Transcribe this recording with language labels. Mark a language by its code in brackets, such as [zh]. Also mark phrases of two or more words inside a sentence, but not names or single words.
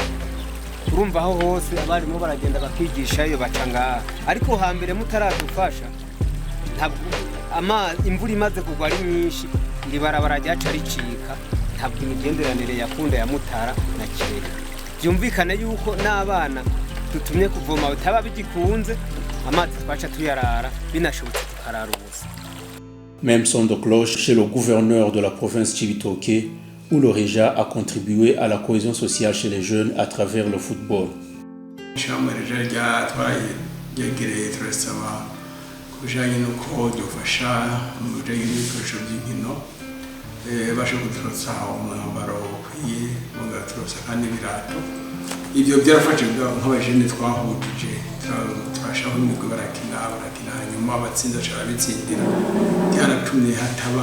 [rn] Urumva aho hose abarimo baragenda bakigishayo baca ngaha, ariko hambere mutaradufasha ntabwo imvura imaze kugwa ari nyinshi iribarabara ryaca ricika, ntabwo imigenderanire yakunda ya Mutara na Kireka. Byumvikane yuko n'abana tutumye kuvoma bitaba bigikunze amazi twaca tuyarara binashobotse tukarara ubusa. [fr] Même son de cloche chez le gouverneur de la province Cibitoke, où le REJA a contribué à la cohésion sociale chez les jeunes à travers le football. [rn] Kujanye nuko dufasha mu bijanye n'ibikoresho by'inkino bashe guturutsa umwambaro ukwiye mugaturutsa kandi ibirato. Ibyo byarafashe nk'abajene twahujije turashaho imigwi barakina hanyuma abatsinda cara bitsindira byaratumye hataba